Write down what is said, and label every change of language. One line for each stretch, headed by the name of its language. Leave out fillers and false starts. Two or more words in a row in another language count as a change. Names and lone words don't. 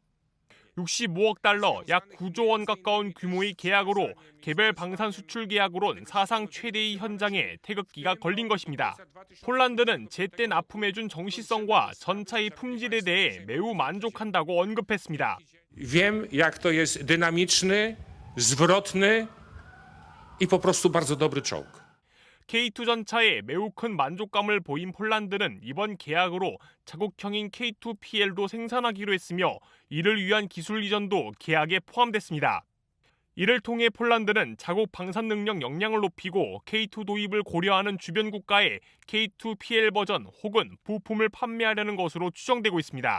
Korean: 65억 달러, 약 9조 원 가까운 규모의 계약으로 개별 방산 수출 계약으론 사상 최대의 현장에 태극기가 걸린 것입니다. 폴란드는 제때 납품해준 정시성과 전차의 품질에 대해 매우 만족한다고 언급했습니다.
Polish: Wiem, jak to jest dynamiczny, zwrotny i po prostu bardzo dobry czołg.
Korean: K2 전차에 매우 큰 만족감을 보인 폴란드는 이번 계약으로 자국형인 K2PL도 생산하기로 했으며 이를 위한 기술 이전도 계약에 포함됐습니다. 이를 통해 폴란드는 자국 방산 능력 역량을 높이고 K2 도입을 고려하는 주변 국가에 K2PL 버전 혹은 부품을 판매하려는 것으로 추정되고 있습니다.